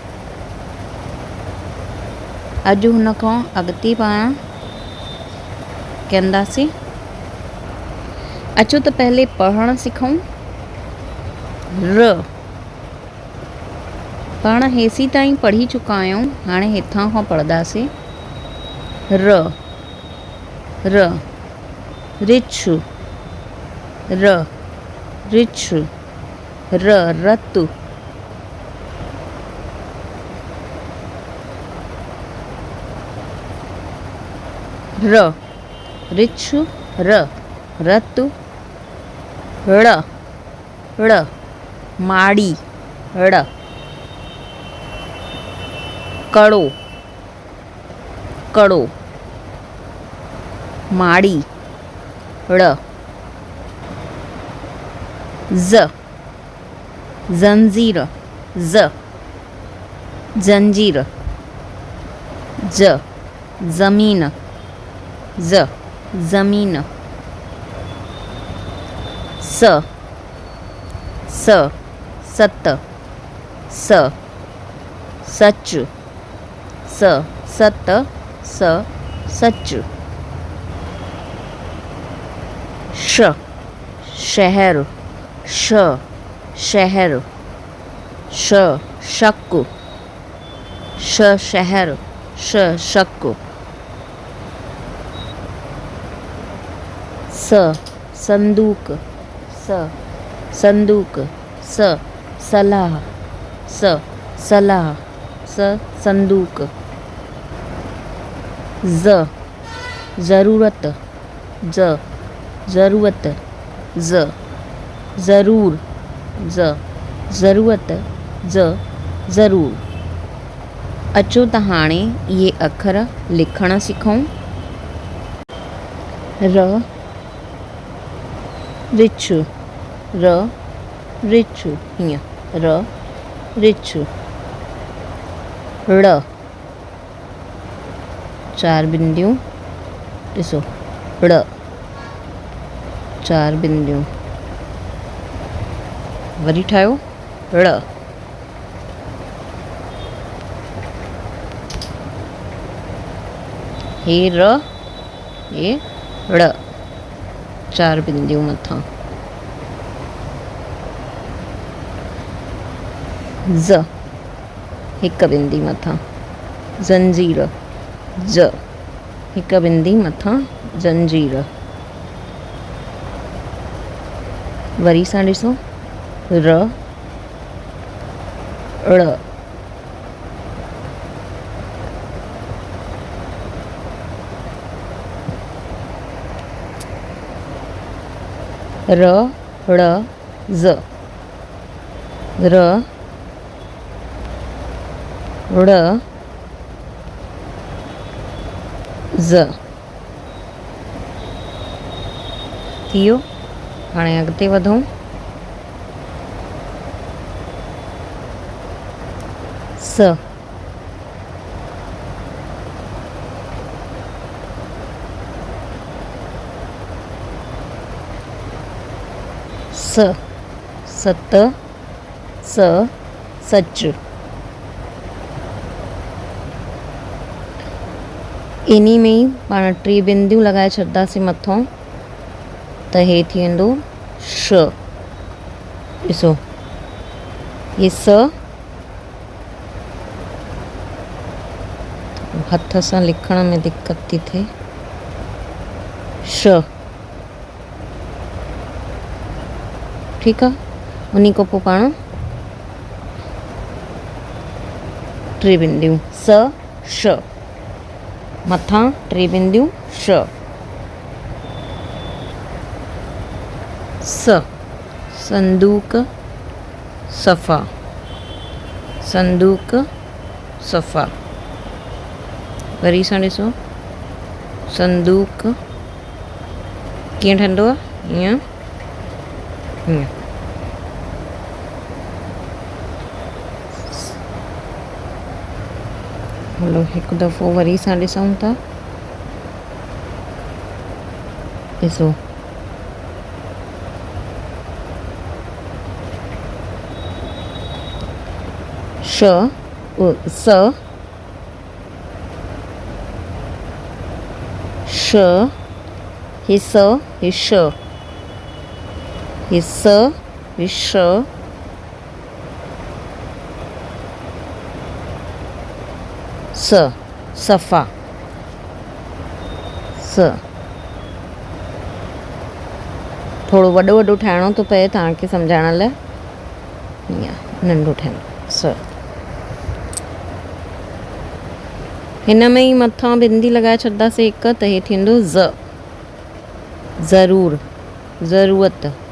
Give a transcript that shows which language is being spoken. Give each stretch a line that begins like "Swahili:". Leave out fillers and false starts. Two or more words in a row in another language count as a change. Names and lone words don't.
Sindhi: अॼु हुन खां अॻिते पाण कंदासीं। अचो त पहले पढ़णु सिखूं। र पाण हेसी ताईं पढ़ी चुका आहियूं, हाणे हितां खां पढ़ंदासीं। र र रिछ, र रिछ, र रतु, र रिछ, र रतु, ड़ ड़ माड़ी, ड़ कड़ो, कड़ो माड़ी, ड़ ज़ ज़ंजीर, ज़ जंजीर, ज ज़मीन, ज़ ज़मीन, स स सत, स सच, स सत, स सच, श शहर, श शहर, श शक, श शहर, श शक, स संदूक, स संदूक, स सलाह, स सलाह, स संदूक, ज ज़रूरत, ज ज़रूरत, ज़ ज़रूर, ज़ ज़रूरत, ज़ ज़रूर। अचो त हाणे इहे अखर लिखणु सिखूं। र रिछ, र रिछ, हीअं र रिछ, ड़ चार बिंदियूं, ॾिसो ड़ चार बिंदियूं, वरी ठाहियो ड़, हे र, हे ड़ चार बिंदियूं मथां, ज़ हिकु बिंदी मथां, ज़ंजीर, ज हिकु बिंदी मथां, ज़ंजीर, वरी सां ॾिसो र ड़, र ड़ ज़, र ड़ ज़ थी वियो। हाणे अॻिते वधूं। स स सत, स सच, इन्ही में ई पाण टे बिंदियूं लॻाए छॾींदासीं मथां, त हे थी वेंदो श। ॾिसो हे स हथ सां लिखण में दिक़त थी थिए, श ठीकु आहे। उन खां पोइ पाण टे बिंदियूं स श, मथां टे बिंदियूं श, स संदूक सफ़ा, संदूक सफ़ा। वरी सां ॾिसो संदूक कीअं ठहंदो आहे, हीअं हीअं। हलो हिकु दफ़ो वरी सां ॾिसूं था। ॾिसो श स श, हे स, हे श, हे स, हे श, स, सफ़ा, स। थोड़ो वॾो वॾो ठाहिणो थो पए तव्हांखे सम्झाइण लाइ, हीअं नंढो ठाहिणो स। हिन में ई मथां बिंदी लॻाए छॾंदासीं हिकु, त हे थींदो ज़, ज़रूरु, ज़रूरत।